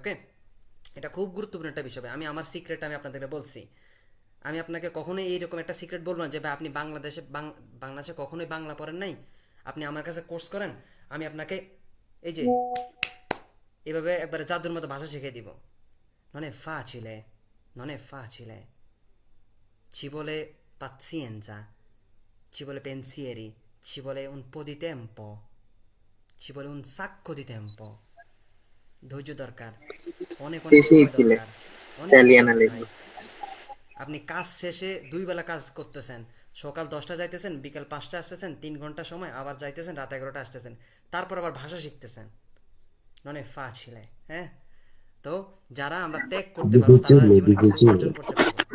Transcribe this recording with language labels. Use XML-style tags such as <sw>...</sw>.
<bn>ওকে, এটা খুব গুরুত্বপূর্ণ একটা বিষয়। আমি আমার সিক্রেট আমি আপনাদেরকে বলছি। আমি আপনাকে কখনোই এইরকম একটা সিক্রেট বলবো না যে ভাই আপনি বাংলাদেশে কখনোই বাংলা পড়েন নাই, আপনি আমার কাছে কোর্স করেন, আমি আপনাকে এই যে এভাবে একবারে জাদুর মতো ভাষা শিখিয়ে দিব।</bn> <it>নন è facile, non è facile, ci vuole pazienza, ci vuole pensieri, ci vuole un po' di tempo, ci vuole un sacco di tempo,</it> <bn>ধৈর্য দরকার, অনেক অনেক সময় দরকার, অনেক কিছু দরকার ভাই। আপনি কাজ শেষে 2 বেলা কাজ করতেছেন, সকাল 10টা যাইতেছেন, বিকাল 5টা আসতেছেন, 3 ঘন্টা সময়, আবার যাইতেছেন রাত 11টা আসতেছেন, তারপর আবার ভাষা শিখতেছেন।</bn> <it>নন è facile,</it> <bn>হ্যাঁ। তো যারা আমরা ত্যাগ করতে পারবো তারা জীবনে কিছু অর্জন করতে পারবো।</bn>